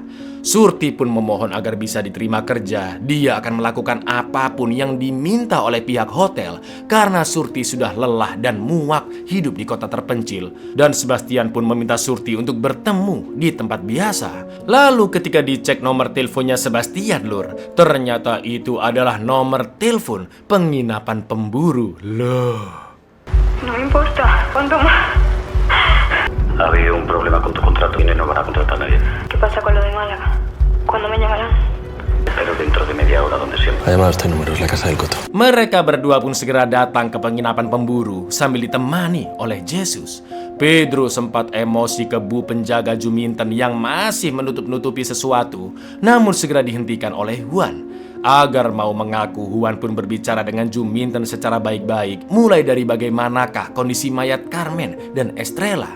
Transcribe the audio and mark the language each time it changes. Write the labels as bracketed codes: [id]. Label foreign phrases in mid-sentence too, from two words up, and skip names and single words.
[id] Surti pun memohon agar bisa diterima kerja. Dia akan melakukan apapun yang diminta oleh pihak hotel karena Surti sudah lelah dan muak hidup di kota terpencil. Dan Sebastian pun meminta Surti untuk bertemu di tempat biasa. Lalu ketika dicek nomor teleponnya Sebastian, Lur, ternyata itu adalah nomor telepon penginapan pemburu. Loh. [es] No importa, ¿cuánto más? Ha habido un problema con tu contrato y no van a contratar a nadie. ¿Qué pasa con lo de Málaga? ¿Cuándo me llamarán? Pero dentro de media hora, donde siempre. Ha llamado a este número, es la casa del Coto. [id] Mereka berdua pun segera datang ke penginapan pemburu sambil ditemani oleh Jesus. Pedro sempat emosi ke bu penjaga Juminten yang masih menutup-nutupi sesuatu, namun segera dihentikan oleh Juan. Agar mau mengaku, Juan pun berbicara dengan Juminten secara baik-baik, mulai dari bagaimanakah kondisi mayat Carmen dan Estrella.